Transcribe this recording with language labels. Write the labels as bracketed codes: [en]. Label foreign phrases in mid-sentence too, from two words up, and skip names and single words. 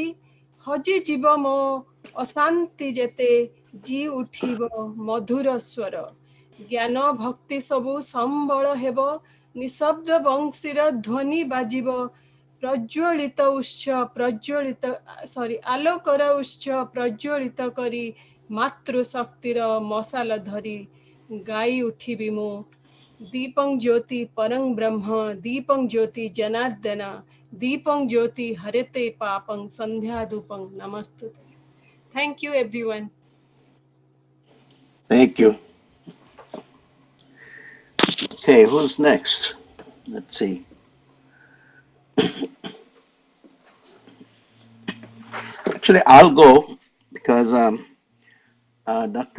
[or] ହଜିଯିବ ମୋ ଅଶାନ୍ତି ଯେତେ ଜି ଉଠିବ ମଧୁର ସ୍ୱର ଜ୍ଞାନ ଭକ୍ତି ସବୁ ସମ୍ବଳ ହେବ ନିଶବ୍ଦ ବଂଶୀର ଧ୍ୱନି ବାଜିବ ପ୍ରଜ୍ୱଳିତ ଉତ୍ସ ଆଲୋକର ଉତ୍ସ ପ୍ରଜ୍ୱଳିତ କରି ମାତୃଶକ୍ତିର ମଶାଲ ଧରି ଗାଇ ଉଠିବି ମୁଁ [sa] दीपं ज्योति परं ब्रह्म दीपं ज्योति जनार्दन दीपं ज्योति हरते पापं संध्या धूपं नमस्तुते. [en] Thank you everyone. Thank you. Okay, who's next? Let's see. Actually, I'll go because Dr.